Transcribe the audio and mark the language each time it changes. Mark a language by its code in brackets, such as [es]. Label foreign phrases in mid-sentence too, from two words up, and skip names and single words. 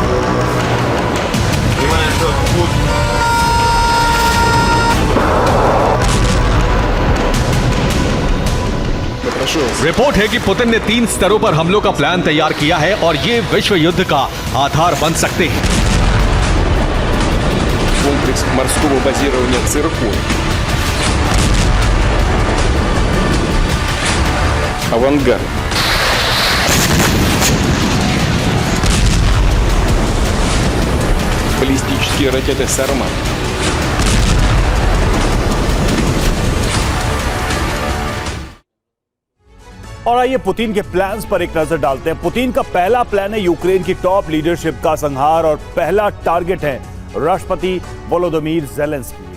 [hi] रिपोर्ट है कि पुतिन ने 3 स्तरों पर हमलों का प्लान तैयार किया है और ये विश्व युद्ध का आधार बन सकते हैं। [ru] Комплекс морского базирования «Циркон». «Авангард». Баллистические ракеты «Сармат». [hi] और आइए पुतिन के प्लान्स पर एक नजर डालते हैं। पुतिन का पहला प्लान है यूक्रेन की [en] top leadership [hi] का संहार और पहला टारगेट है राष्ट्रपति वोलोदिमीर ज़ेलेंस्की।